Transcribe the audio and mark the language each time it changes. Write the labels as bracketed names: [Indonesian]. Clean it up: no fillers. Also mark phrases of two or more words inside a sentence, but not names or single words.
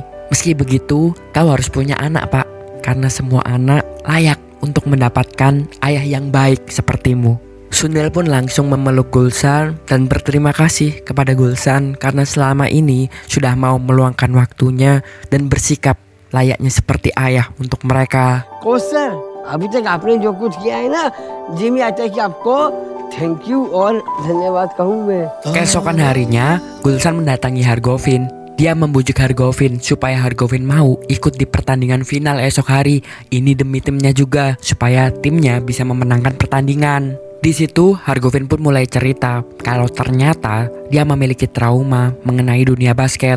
[Indonesian] Meski begitu, kau harus punya anak Pak. Karena semua anak layak untuk mendapatkan ayah yang baik sepertimu. Sunil pun langsung memeluk Gulshan dan berterima kasih kepada Gulshan karena selama ini sudah mau meluangkan waktunya dan bersikap layaknya seperti ayah untuk mereka. [English] coach sir, [Hindi] अभी तक आपने जो कुछ किया है ना, जिमी आता है कि आपको [English] thank you [Hindi] और धन्यवाद कहूँ मैं। [Indonesian] Keesokan harinya, Gulshan mendatangi Hargovin. Dia membujuk Hargovin supaya Hargovin mau ikut di pertandingan final esok hari. Ini demi timnya juga, supaya timnya bisa memenangkan pertandingan. Di situ Hargovin pun mulai cerita kalau ternyata dia memiliki trauma mengenai dunia basket.